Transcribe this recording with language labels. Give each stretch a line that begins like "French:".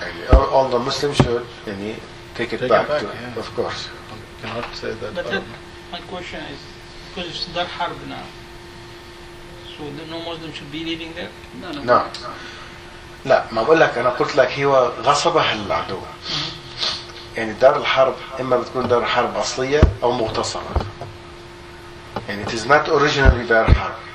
English: All the Muslims should take it back. Of course. You cannot say that. My question is, because it's Dar Harb now, so no Muslim should be living there? No.
Arabic: لا ما أقول لك أنا قلت لك هو غصبها العدو. يعني دار الحرب إما بتكون دار حرب أصلية أو مغتصبة. يعني
English: it is not originally دار حرب.